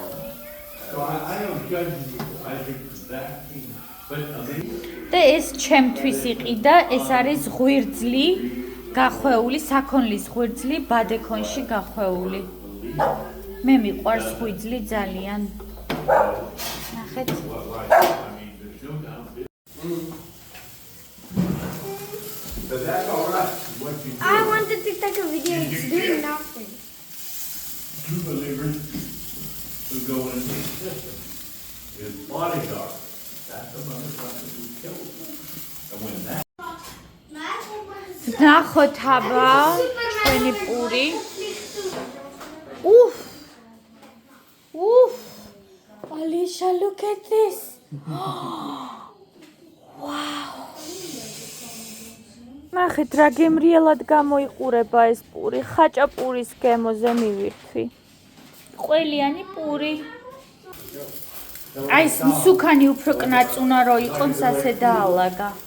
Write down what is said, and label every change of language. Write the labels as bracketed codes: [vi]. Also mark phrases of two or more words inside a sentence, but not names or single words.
[ka] და ეს ჩემთვის იყიდა, ეს არის ღვიძლი გახვეული, საქონლის ღვიძლი ბადექონში გახვეული. მე მიყვარს ღვიძლი ძალიან. ნახეთ. [en] I wanted to take a video. It's doing nothing. True believers who go into his bodyguard. That's the motherfucker who killed him. And when that [ka] ნახოთ აბა, ჩვენი პური. [en] Alicia, look at this. Wow. [ka] ნახეთ, რა გემრიელად გამოიყურება ეს პური. ხაჭაპურის გემოზე მივირთვი. ყველიანი პური. აი, მსუქანი უფრო კნაწუნა რო იყოს, ასე დაალაგა.